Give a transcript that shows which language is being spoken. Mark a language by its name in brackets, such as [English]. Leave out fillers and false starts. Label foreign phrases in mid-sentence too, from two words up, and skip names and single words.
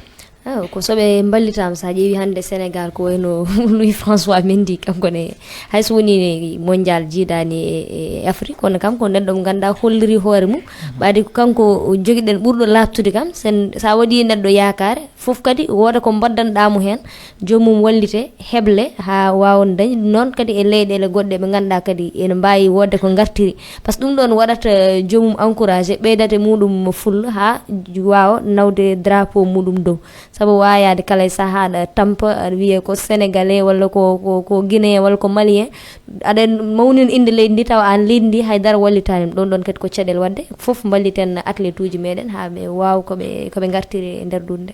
[Fula] ko soɓe ballitama sa ƴeewi hande Sénégal ko wayno Louis François Mendy kanko ne hayso woni mondial jiidani e Afrique kono kam ko neɗɗo mo ganduɗa holliri hoore mum ɓaadi ko kanko joguiɗen ɓurɗo labtude kam sa waɗi neɗɗo yakare foof kadi wooda ko baddanɗamo hen jomum wallite heble ha wawon dañi noon kadi e leyɗele goɗɗe ɓe ganduɗa kadi ene mbawi wodde ko gartiri [French] par ce que [Fula] ɗum ɗon waɗata jomum encouragé ɓeydate muɗum fulla ha wawa nawde drapeau muɗum dow sabu wayade kala e sahaɗa tampa aɗa wiye ko sénégalais walla ko guinéen walla ko malien aɗa mawnina inde leydi ndi tawa an leydi ndi haydara wallitanima ɗon ɗon kadi ko caɗele wadde foof balliten athlète uji meɗen ha ɓe wawa koɓe gartiri e nder dunde